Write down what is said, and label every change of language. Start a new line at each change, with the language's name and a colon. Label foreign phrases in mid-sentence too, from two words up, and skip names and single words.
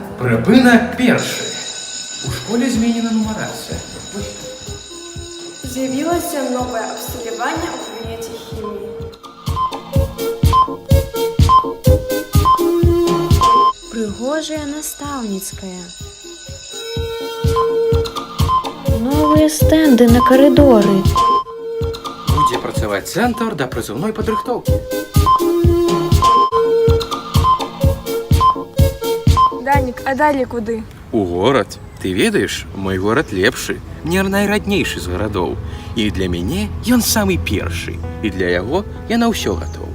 Belarusian: Прыпынак першы. У школе зменена нумарацыя. З'явілася новае абсталяванне ў кабінеце хіміі. Прыгожая настаўніцкая.
Russian: Новые стенды на коридоры.
Belarusian: Будзе працаваць цэнтр да прызыўной падрыхтоўкі. Данік, а далі куды? У горад. Ты ведаеш, мой горад лепшы, не найраднейшы з гарадоў. І для мяне ён самы першы. І для яго я на ўсё гатоў.